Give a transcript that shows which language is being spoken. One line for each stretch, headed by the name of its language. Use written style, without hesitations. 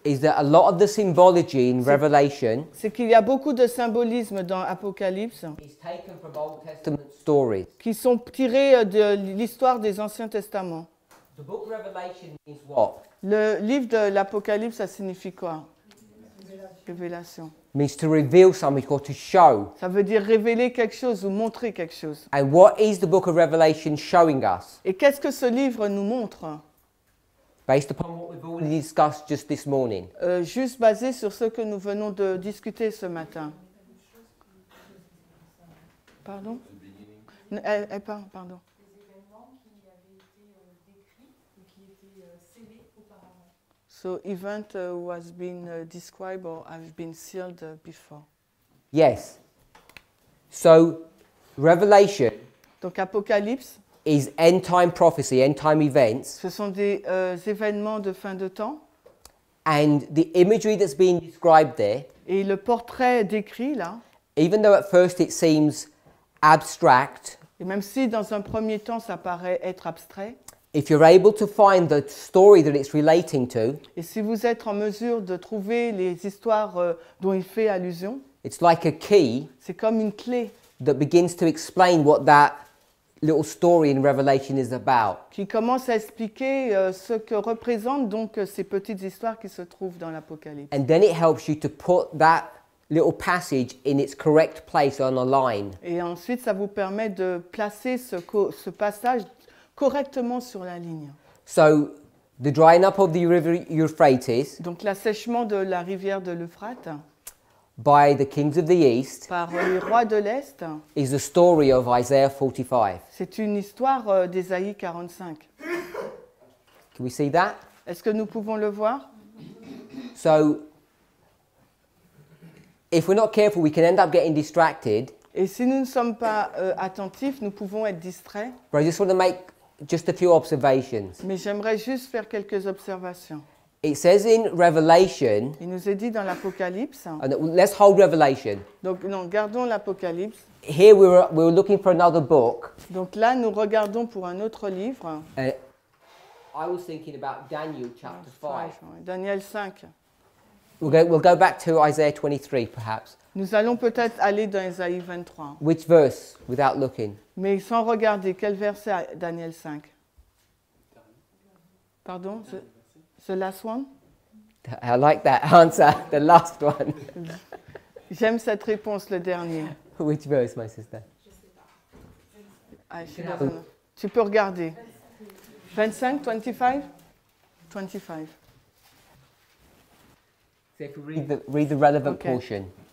English: is that a lot of the symbology in Revelation
French: c'est qu'il y a beaucoup de symbolisme dans Apocalypse
English: is taken from Old Testament stories.
French: qui sont tirés de l'histoire des Anciens Testaments.
English: The book of Revelation means what?
French: Le livre de l'Apocalypse, ça signifie quoi? Révélation.
English: Means to reveal something or to show.
French: Ça veut dire révéler quelque chose ou montrer quelque chose.
English: And what is the book of Revelation showing us?
French: Et qu'est-ce que ce livre nous montre?
English: Based upon what we've already discussed just this morning.
French: Juste basé sur ce que nous venons de discuter ce matin. Pardon? Pardon.
English: So event was been described or have been sealed before. Yes. So Revelation
French: Donc Apocalypse,
English: is end time prophecy, end time events,
French: ce sont des événements de fin de temps.
English: and the imagery that's being described there,
French: Et le portrait décrit là,
English: even though at first it seems abstract,
French: et même si dans un premier temps ça paraît être abstrait,
English: if you're able to find the story that it's relating to,
French: et si vous êtes en mesure de trouver les histoires dont il fait allusion,
English: it's like a key
French: c'est comme une clé
English: that begins to explain what that little story in Revelation is about.
French: qui commence à expliquer ce que représentent donc ces petites histoires qui se trouvent dans l'Apocalypse.
English: And then it helps you to put that little passage in its correct place on a line.
French: Et ensuite, ça vous permet de placer ce passage correctement sur la ligne.
English: So the drying up of the river Euphrates
French: Donc l'assèchement de la rivière de l'Euphrate
English: by the kings of the east
French: par les rois de l'Est,
English: is the story of Isaiah 45.
French: c'est une histoire d'Ésaïe 45.
English: Can we see that?
French: Est-ce que nous pouvons le voir?
English: So if we're not careful, we can end up getting distracted.
French: Et si nous ne sommes pas attentifs, nous pouvons être distraits.
English: But I just want to make just a few observations.
French: Mais j'aimerais juste faire quelques observations.
English: It says in Revelation,
French: Il nous est dit dans l'Apocalypse,
English: and let's hold Revelation.
French: donc non, gardons l'Apocalypse.
English: Here we were looking for another book.
French: Donc là, nous regardons pour un autre livre,
English: I was thinking about Daniel chapter 5.
French: Daniel 5.
English: We'll go back to Isaiah 23 perhaps.
French: Nous allons peut-être aller dans Ésaïe 23,
English: Which verse without looking?
French: mais sans regarder. Quel verset à Daniel 5?
English: Pardon? The last one? I like that answer, the last one.
French: J'aime cette réponse, le dernier.
English: Which verse, my sister?
French: Ah, je suis pas bonne. Tu peux regarder. 25, 25? 25.
English: So if we read the relevant Okay. portion.